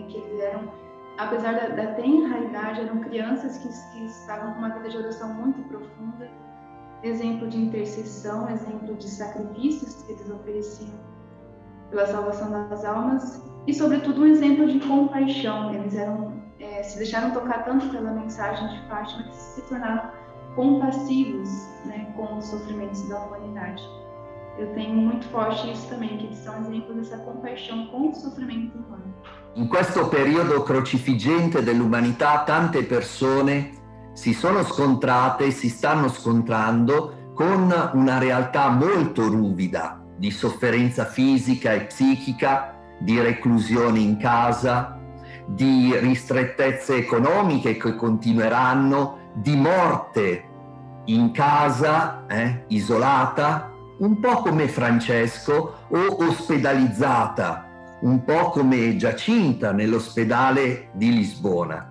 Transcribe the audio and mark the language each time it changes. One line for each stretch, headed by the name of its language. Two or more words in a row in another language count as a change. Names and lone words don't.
Portuguese: Que eles eram, apesar da tenra idade, eram crianças que estavam com uma vida de oração muito profunda, exemplo de intercessão, exemplo de sacrifícios que eles ofereciam pela salvação das almas e, sobretudo, um exemplo de compaixão. Eles se deixaram tocar tanto pela mensagem de Fátima que se tornaram compassivos, né, com os sofrimentos da humanidade. Eu tenho muito forte isso também, que eles são exemplos dessa compaixão com o sofrimento humano.
Italian: In questo periodo crocifiggente dell'umanità tante persone si sono scontrate, si stanno scontrando con una realtà molto ruvida di sofferenza fisica e psichica, di reclusione in casa, di ristrettezze economiche che continueranno, di morte in casa, isolata, un po' come Francesco, o ospedalizzata, un po' come Giacinta nell'ospedale di Lisbona.